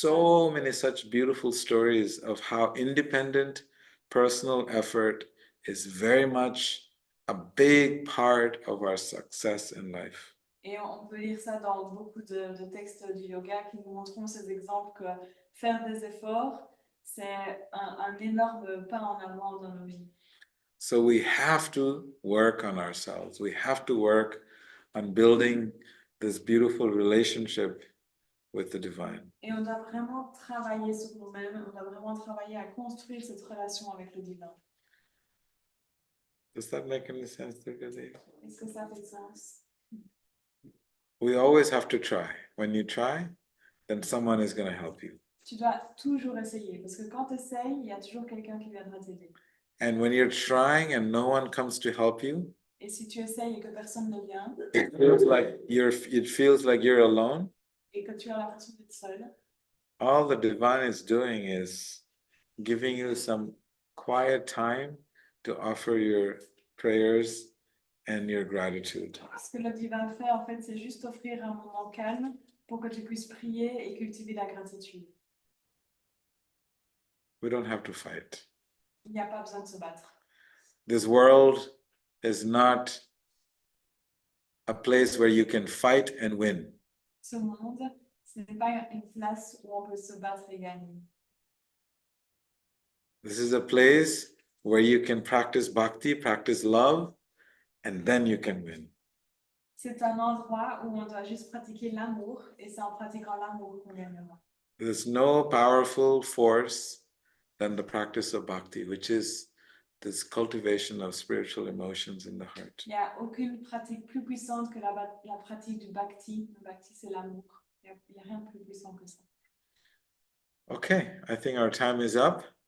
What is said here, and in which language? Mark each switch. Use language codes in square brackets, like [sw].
[en] So many such beautiful stories of how independent personal effort is very much a big part of our success in life. [fr] Et on peut lire ça dans beaucoup de textes du yoga qui nous montreront ces exemples que faire des efforts, c'est un énorme pas en avant dans nos vies. [en] So we have to work on ourselves. We have to work on building this beautiful relationship with the divine. [fr] Et on doit vraiment travailler sur nous-mêmes, on doit vraiment travailler à construire cette relation avec le divin. [en] Does that make any sense, Durgadev? [fr] Est-ce que ça fait sens? [en] We always have to try. When you try, then someone is going to help you. [fr] Tu dois toujours essayer, parce que quand tu essayes, il y a toujours quelqu'un qui viendra t'aider. [en] And when you're trying and no one comes to help you, [fr] Et si tu essayes et que personne ne vient, [en] it feels like you're alone. [fr] et que tu as l'impression d'être seul, [en] All the divine is doing is giving you some quiet time to offer your prayers and your gratitude. [fr] ce que le divin fait, en fait, c'est juste offrir un moment calme pour que tu puisses prier et cultiver la gratitude. [en] We don't have to fight. [fr] Il n'y a pas besoin de se battre. [en] This world is not a place where you can fight and win. [fr] Ce monde, ce n'est pas une place où on peut se battre et gagner. [en] This is a place where you can practice bhakti, practice love, and then you can win. [fr] C'est un endroit où on doit juste pratiquer l'amour, et c'est en pratiquant l'amour qu'on gagnera. [en] There's no powerful force than the practice of bhakti, which is this cultivation of spiritual emotions in the heart. [fr] Il n'y a aucune pratique plus puissante que la pratique du bhakti. Le bhakti, c'est l'amour. Il n'y a rien de plus puissant que ça. [en] Okay, I think our time is up.